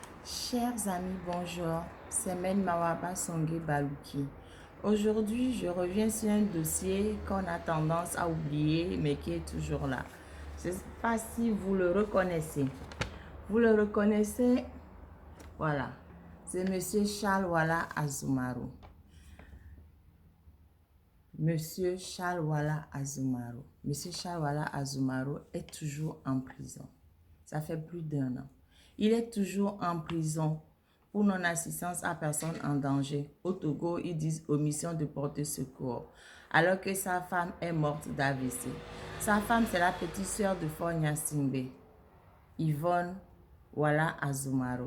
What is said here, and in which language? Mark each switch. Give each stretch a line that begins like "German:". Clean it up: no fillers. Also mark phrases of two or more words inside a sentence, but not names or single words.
French: Chers amis, bonjour, c'est Men Mawaba Songé Balouki. Aujourd'hui, je reviens sur un dossier qu'on a tendance à oublier, mais qui est toujours là. Je ne sais pas si vous le reconnaissez. Vous le reconnaissez? Voilà, c'est Monsieur Charles Wala Azumaro. Monsieur Charles Wala Azumaro. Monsieur Charles Wala Azumaro est toujours en prison. Ça fait plus d'1 an. Il est toujours en prison pour non-assistance à personne en danger. Au Togo, ils disent omission de porter secours. Alors que sa femme est morte d'AVC. Sa femme, c'est la petite sœur de Faure Gnassingbé, Yvonne Wala Azumaro.